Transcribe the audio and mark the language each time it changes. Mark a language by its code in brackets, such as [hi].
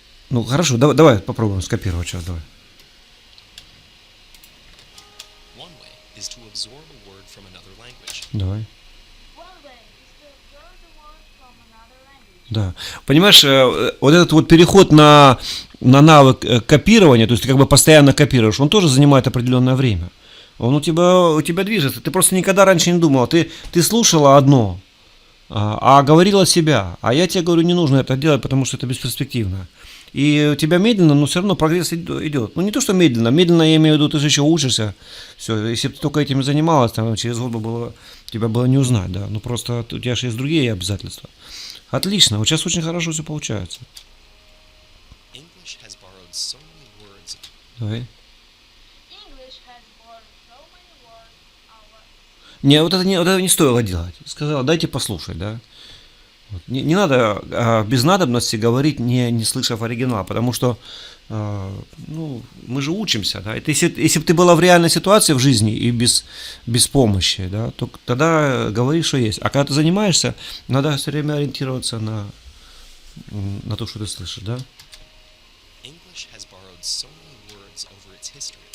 [ru] Ну хорошо, давай попробуем скопировать сейчас, давай. [en] One way is to absorb a word from another language. [ru] Давай. [en] One way is to absorb the word from another language. [ru] Да. Понимаешь, вот этот вот переход на навык копирования, то есть ты как бы постоянно копируешь, он тоже занимает определенное время. Он у тебя движется. Ты просто никогда раньше не думал. Ты слушала одно, а говорила себя. А я тебе говорю, не нужно это делать, потому что это бесперспективно. И у тебя медленно, но все равно прогресс идет. Ну не то, что медленно. Медленно я имею в виду, ты же еще учишься. Все, если бы ты только этим занималась, там, через год бы тебя было не узнать, да. Ну просто у тебя же есть другие обязательства. Отлично, вот сейчас очень хорошо все получается. [en] English has borrowed so many words. [ru] Давай. [en] English has borrowed so many words our [ru] Не, вот это не стоило делать. Сказала, дайте послушать, да. Вот. Не надо без надобности говорить, не слышав оригинал, потому что мы же учимся, да. Это если бы ты была в реальной ситуации в жизни и без помощи, да, то тогда говори, что есть. А когда ты занимаешься, надо все время ориентироваться на то, что ты слышишь, да. [en] English has borrowed so many words over its history.